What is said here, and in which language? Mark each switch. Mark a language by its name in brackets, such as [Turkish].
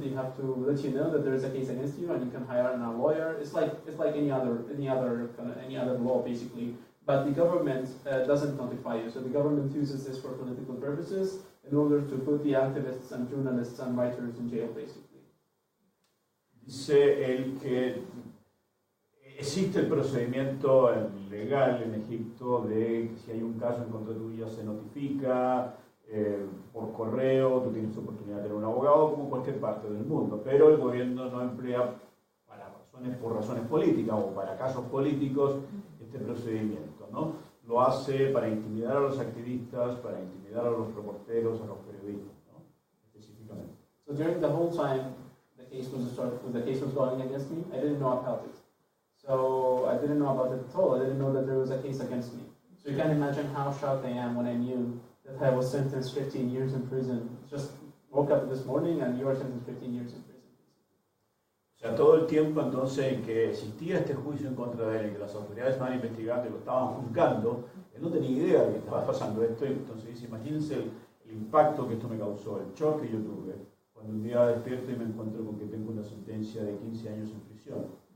[English] They have to let you know that there is a case against you, and you can hire a lawyer. It's like any other law, basically. But the government doesn't notify you, so the government uses this for political purposes in order to put the activists and journalists and writers in jail, basically. [Spanish] Dice él que existe el procedimiento legal en Egipto de que si hay un caso en contra tuyo se notifica por correo, tú tienes oportunidad de tener un abogado como cualquier parte del mundo, pero el gobierno no emplea por razones políticas o para casos políticos este procedimiento, ¿no? Lo hace para intimidar a los activistas, para intimidar a los reporteros, a los periodistas, ¿no? Específicamente. [English] So during the whole time the case was going against me, I didn't know about it. So I didn't know about it at all. I didn't know that there was a case against me. So you can imagine how shocked I am when I knew that I was sentenced 15 years in prison. Just woke up this morning and you are sentenced 15 years in prison. [Spanish] O sea, todo el tiempo entonces en que existía este juicio en contra de él y que las autoridades estaban investigando y lo estaban juzgando, él no tenía idea de que estaba pasando esto, y entonces dice, imagínense el impacto que esto me causó, el shock que yo tuve, cuando un día despierto y me encuentro con que tengo una sentencia de 15 años en prisión.